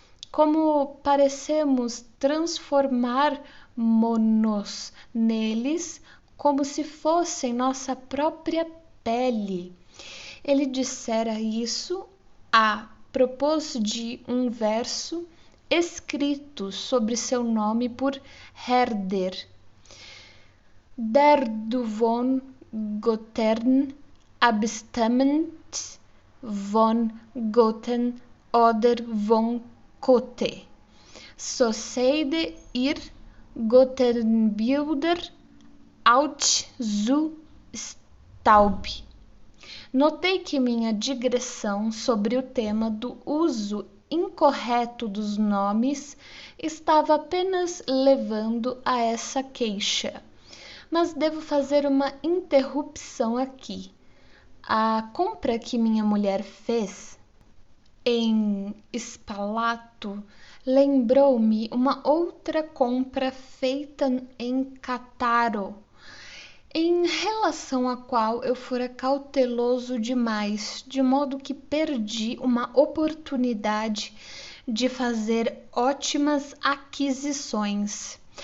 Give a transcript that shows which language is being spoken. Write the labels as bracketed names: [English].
[Portuguese] Como parecemos transformar-nos neles como se fossem nossa própria pele. Ele dissera isso a propósito de um verso escrito sobre seu nome por Herder. [German] Der du von Göttern abstammend, von Göttern oder von Goethe, so seid ihr Götterbilder aus zu Staub. [Portuguese] Notei que minha digressão sobre o tema do uso incorreto dos nomes estava apenas levando a essa queixa. Mas devo fazer uma interrupção aqui. A compra que minha mulher fez em Spalato lembrou-me uma outra compra feita em Cattaro, em relação à qual eu fora cauteloso demais, de modo que perdi uma oportunidade de fazer ótimas aquisições.